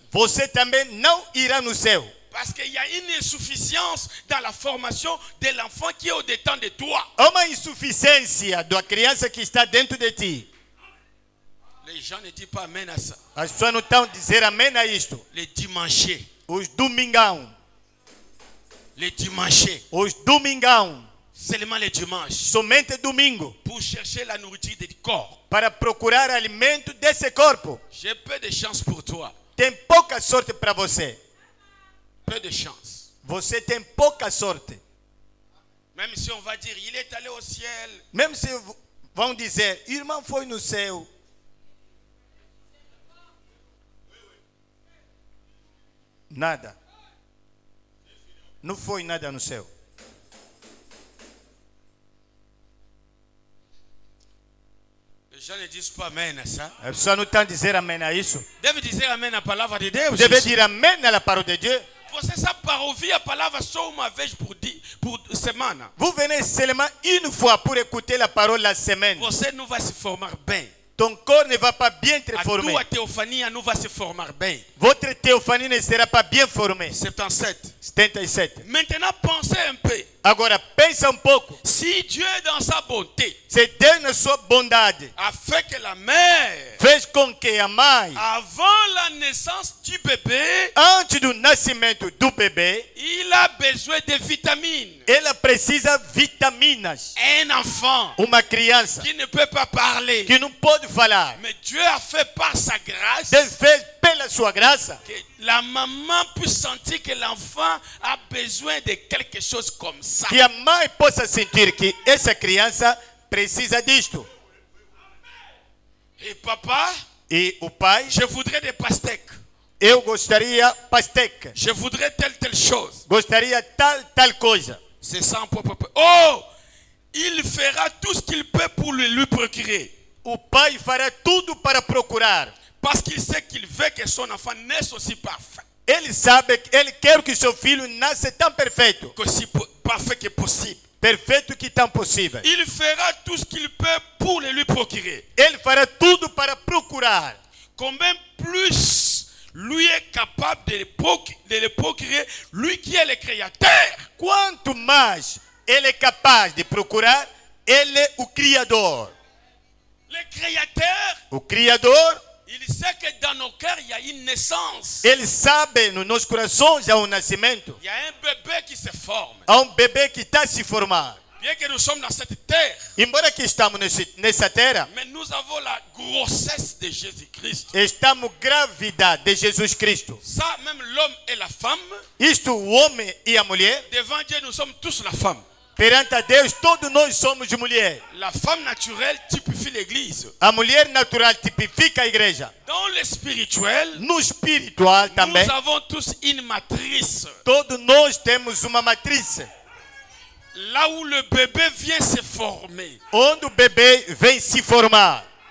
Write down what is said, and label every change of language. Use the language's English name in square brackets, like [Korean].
[Portuguese] você também não irá no céu. [French] Parce qu'il y a une insuffisance dans la formation de l'enfant qui est au-dedans de toi. [Portuguese] Há uma insuficiência da criança que está dentro de ti. [French] Les gens ne disent pas amen à ça. [Portuguese] As pessoas não estão a dizer amém a isto. [French] Les dimanches. [Portuguese] Os domingão. [French] Les dimanches. [Portuguese] Os domingão. [French] Seulement les dimanches. [Portuguese] Somente domingo. [French] Pour chercher la nourriture du corps. [Portuguese] Para procurar alimento desse corpo. [French] J'ai peu de chance pour toi. [Portuguese] Tem pouca sorte para você. [French] Peu de chance. [Portuguese] Você tem pouca sorte. [French] Même si on va dire, il est allé au ciel. [Portuguese] Mesmo se vão dizer, irmão foi no céu. Nada. Não foi nada no céu. [French] Les gens ne disent pas amen à ça. [Portuguese] As pessoas não estão a dizer amém a isso. Deve dizer amém à palavra de Deus. Deve dizer amém à palavra de Deus. Você sabe para ouvir a palavra só uma vez por semana. [French] Vous venez seulement une fois pour écouter la parole la semaine. [Portuguese] Você não vai se formar bem. [French] Ton corps ne va pas bien te [Portuguese] A [French] former. [Portuguese] tua teofania não vai se formar bem. [French] Votre théophanie ne sera pas bien formée. 77. [Portuguese] 77. [French] Maintenant, pensez un peu. [Portuguese] Agora pensa pouco. [French] Si Dieu, dans sa bonté, [Portuguese] Se Deus na sua bondade [French] a fait que la mère, [Portuguese] fez com que a mãe, [French] avant la naissance du bébé, [Portuguese] antes do nascimento do bebê, [French] il a besoin de vitamines. [Portuguese] ela precisa vitaminas. [French] Un enfant [Portuguese] Uma criança [French] qui ne peut pas parler, [Portuguese] que não pode falar, [French] mais Dieu a fait par sa grâce [Portuguese] Deus fez pela sua graça [French] que la maman puisse sentir que l'enfant a besoin de quelque chose comme ça. [Portuguese] que a mãe possa sentir que essa criança precisa disto. [French] Et papa, [Portuguese] E o pai, [French] je voudrais des pastèques. [Portuguese] eu gostaria pastèque, [French] Je voudrais telle chose. [Portuguese] gostaria tal coisa. [French] C'est ça en propre. Oh, il fera tout ce qu'il peut pour lui procurer. [Portuguese] O pai fará tudo para procurar. [French] Parce qu'il sait qu'il veut que son enfant naisse aussi parfait. [Portuguese] Ele sabe, ele quer que seu filho nasça tão perfeito. [French] Aussi parfait que possible. [Portuguese] Perfeito que tão possível. [French] Il fera tout ce qu'il peut pour le lui procurer. [Portuguese] Ele fará tudo para procurar. [French] Combien plus lui est capable de le procurer, lui qui est le créateur. [Portuguese] Quanto mais ele é capaz de procurar, ele é o Criador. [French] Le créateur, [Portuguese] O Criador, [French] il sait que dans nos cœurs, il y a une naissance. [Portuguese] ele sabe nos nossos corações há nascimento. [French] Il y a un bébé qui se forme. [Portuguese] Há bebê que está a se formar. [French] Bien que nous sommes dans cette terre, [Portuguese] Embora que estamos nessa terra, [French] mais nous avons la grossesse de Jésus-Christ. [Portuguese] estamos grávida de Jesus Cristo. [French] Ça, même l'homme et la femme, [Portuguese] Isto, o homem e a mulher, [French] devant Dieu, nous sommes tous la femme. [Portuguese] perante a Deus, todos nós somos mulher. [French] La femme naturelle typifie l'église. [Portuguese] A mulher natural tipifica a igreja. [French] Dans le spirituel, [Portuguese] No espiritual também, [French] nous avons tous une matrice. [Portuguese] todos nós temos uma matriz. [French] Là où le bébé vient se former. [Portuguese] Onde o bebê vem se formar.